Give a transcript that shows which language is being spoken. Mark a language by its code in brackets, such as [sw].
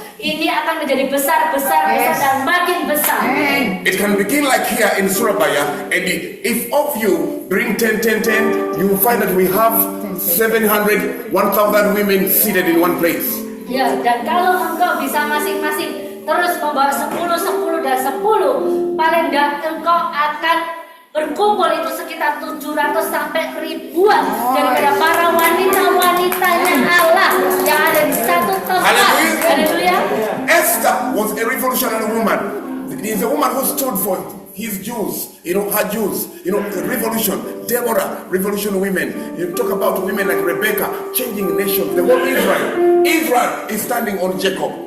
[id] Ini akan menjadi besar dan makin besar. [en] It can begin like here in Surabaya, and if of you bring 10, you will find that we have 700, 1,000 women seated in one place. [id] Ya, dan kalau engkau bisa masing-masing terus membawa 10 dan 10, paling enggak engkau akan berkumpul itu sekitar 700 sampai ribuan daripada para wanita-wanitanya Allah yang ada di satu tempat. Haleluya. [en] Esther was a revolutionary woman. Is a woman who stood for his Jews, her Jews, revolution. Deborah, revolution women. You talk about women like Rebecca, changing nations. The whole Israel is standing on Jacob.